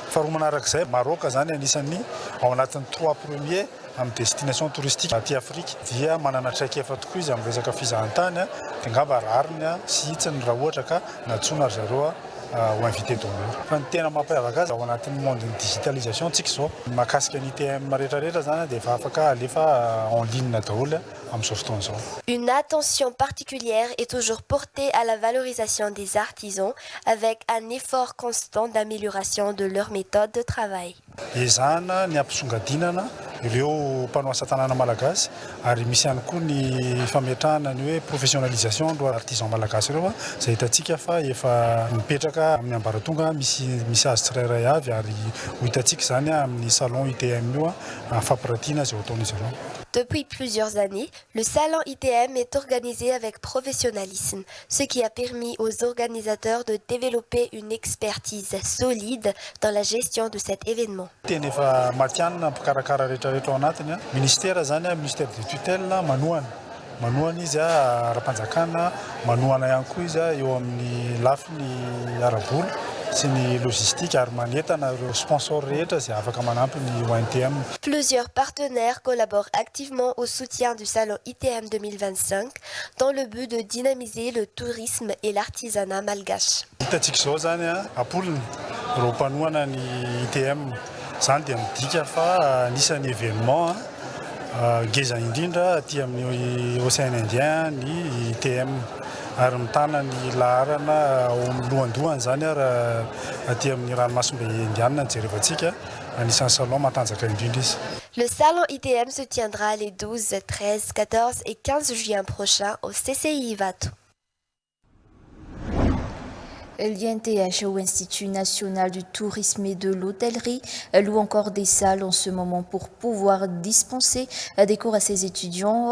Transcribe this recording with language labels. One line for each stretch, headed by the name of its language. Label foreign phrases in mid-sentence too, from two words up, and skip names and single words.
Malagasy: Faharoa manarak'izay Maroc zany anisan'ny ao anatin'ny 3 premiers amin'ny
French: destination touristique
Malagasy: aty Afrique dia manana traikefa tokoa izy amin'ny resaka fizahantany dia ngamba rariny sy hitsiny raha ohatra ka natsoina zareo ho
French: invité d'honneur.
Malagasy: Fa ny tena mampiavaka azy ao anatin'ny
French: monde digitalisation
Malagasy: tsika zao mahakasika ny ITM rehetrarehetra zany dia efa afaka alefa
French: en ligne
Malagasy: daholo amin'izao fotoana izao.
French: Une attention particulière est toujours portée à la valorisation des artisans avec un effort constant d'amélioration de leur méthode de travail.
Malagasy: Ezahana ny ampisongadinana ireo mpano asa tanana malagasy ary misy ihany koa ny fametrahana ny hoe professionnalisation ro artisan malagasy ireo izay hitantsika fa efa mipetraka amin'ny ambaratonga misy azy tsirairay avy ary ho hitantsika zany amin'ny salon ITM io fampiratiana izay ataon'izy ireo.
French: Depuis plusieurs années, le salon ITM est organisé avec professionnalisme, ce qui a permis aux organisateurs de développer une expertise solide dans la gestion de cet événement.
Malagasy: Tena efa matianina mpikarakara rehetrarehetra ao anatiny ministère zany
French: ministère de tutelle
Malagasy: manohana izy ara-panjakana manohana ihany koa izy eo amin'ny lafiny arabola sy ny logistique ary manetana ireo sponsor rehetra zay afaka manampy ny ONTM.
French: Plusieurs partenaires collaborent activement au soutien du salon ITM 2025 dans le but de dynamiser le tourisme et l'artisanat malgache.
Malagasy: Hitantsika zao zany apoliny ireo mpanohana ny ITM zany dia midika fa anisan'ny événement ngeza indrindra aty amin'ny Océan Indien ny ITM ary mitana ny laharana lohandohany zany raha aty amin'ny ranomasimbe indiana jerevantsika anisan'ny salon matanjaka indrindra izy.
French: Le salon ITM se tiendra les 12, 13, 14 et 15 juin prochains au CCI Vatou. L'INTH ou Institut national du tourisme et de l'hôtellerie loue encore des salles en ce moment pour pouvoir dispenser des cours à ses étudiants.